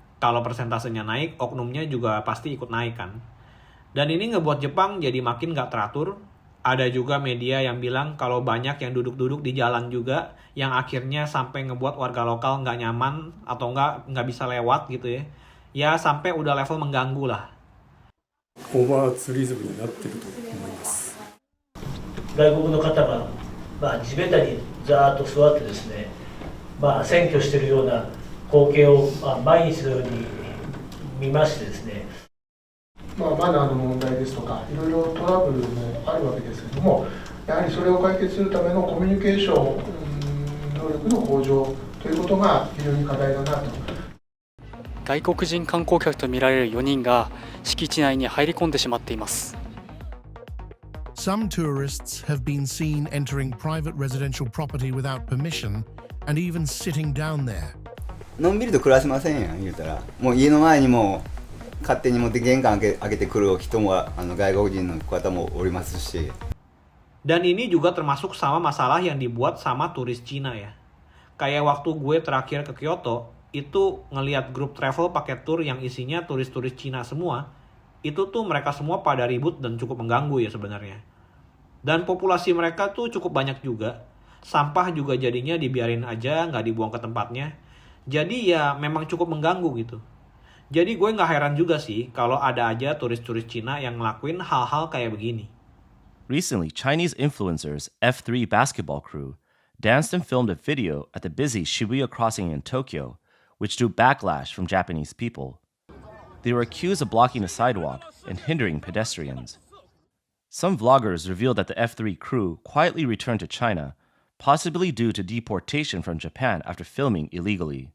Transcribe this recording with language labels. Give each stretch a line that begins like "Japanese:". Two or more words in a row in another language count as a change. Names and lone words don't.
Indonesian: Kalau persentasenya naik, oknumnya juga pasti ikut naik kan. Dan ini ngebuat Jepang jadi makin gak teratur. Ada juga media yang bilang kalau banyak yang duduk-duduk di jalan juga, yang akhirnya sampai ngebuat warga lokal gak nyaman atau nggak bisa lewat gitu ya. Ya sampai udah level mengganggu lah.
Japanese: オーバーツーリズムになっていると思います。外国の方が、地べたにざーっと座ってですね、占拠しているような光景を、毎日のように見ましてですね、マナーの問題ですとか、いろいろトラブルもあるわけですけれども、やはりそれを解決するためのコミュニケーション能力の向上ということが非常に課題だなと。外国人観光客とみられる4人が敷地内に入り込んでしまっています。
English: Some tourists have been seen entering private residential property without permission and even sitting down there.
Japanese: のんびりと暮らせませんやん言うたら、もう家の前にも勝手に持って玄関開けてくる人も外国人の方もおりますし。
Indonesian: Dan ini juga termasuk sama masalah yang dibuat sama turis Cina ya. Kayak waktu gue terakhir ke Kyoto, itu ngelihat grup travel pakai tour yang isinya turis-turis Cina semua, itu tuh mereka semua pada ribut dan cukup mengganggu ya sebenarnya. Dan populasi mereka tuh cukup banyak juga, sampah juga jadinya dibiarin aja, nggak dibuang ke tempatnya. Jadi ya memang cukup mengganggu gitu. Jadi gue nggak heran juga sih kalau ada aja turis-turis Cina yang ngelakuin hal-hal kayak begini.
English: Recently, Chinese influencers F3 basketball crew danced and filmed a video at the busy Shibuya crossing in Tokyo, which drew backlash from Japanese people. They were accused of blocking the sidewalk and hindering pedestrians. Some vloggers revealed that the F3 crew quietly returned to China, possibly due to deportation from Japan after filming illegally.